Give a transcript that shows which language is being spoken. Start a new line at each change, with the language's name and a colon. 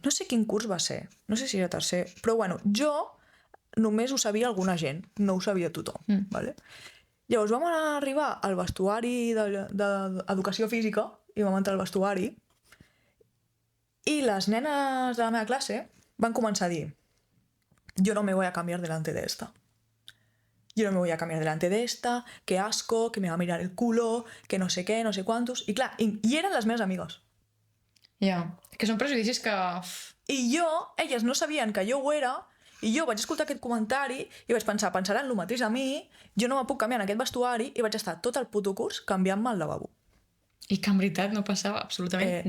Catalan: No sé quin curs va ser, no sé si era tercer, però bueno, jo només ho sabia alguna gent, no ho sabia tothom. Vale? Llavors vam arribar al vestuari d'educació física i vam entrar al vestuari i les nenes de la meva classe van començar a dir
Spanish: yo no me voy a cambiar delante de esta. Yo no me voy a cambiar delante de esta, qué asco, que me va a mirar el culo, que
Catalan: no sé què,
Spanish: no sé quantos...
Catalan: I clar, i eren les meves amigues. Ja, que són prejudicis que... I elles no sabien que jo ho era, i jo vaig escoltar aquest comentari i vaig pensar, pensaran el mateix a mi, jo no me puc canviar en aquest vestuari, i vaig estar tot el puto curs canviant-me al lavabo. I que en veritat no passava absolutament